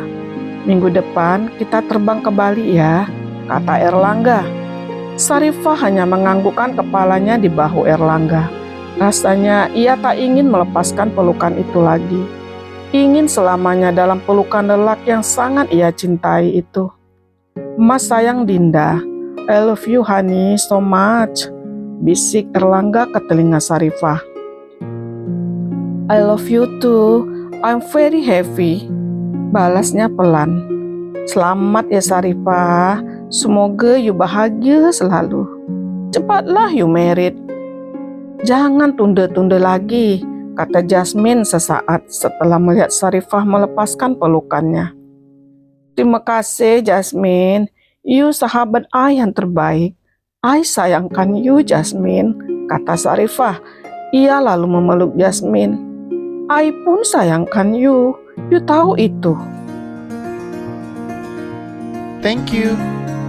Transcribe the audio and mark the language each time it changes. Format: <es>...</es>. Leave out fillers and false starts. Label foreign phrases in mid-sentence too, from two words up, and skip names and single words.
<id>Minggu depan kita terbang ke Bali ya, kata Erlangga. Sarifah hanya menganggukkan kepalanya di bahu Erlangga. Rasanya ia tak ingin melepaskan pelukan itu lagi. Ingin selamanya dalam pelukan lelaki yang sangat ia cintai itu. Mas sayang Dinda,</id> <en>I love you honey so much,</en> <id>bisik Erlangga ke telinga Sarifah.</id> <en>I love you too, I'm very happy,</en> <id>balasnya pelan. Selamat ya Sarifah, semoga you bahagia selalu. Cepatlah</id> <en>you married.</en> <id>Jangan tunda-tunda lagi, kata Jasmine sesaat setelah melihat Sarifah melepaskan pelukannya. Terima kasih Jasmine, you sahabat I yang terbaik. I sayangkan you Jasmine, kata Sarifah. Ia lalu memeluk Jasmine. I pun sayangkan you tahu itu.</id> <en>Thank you.</en>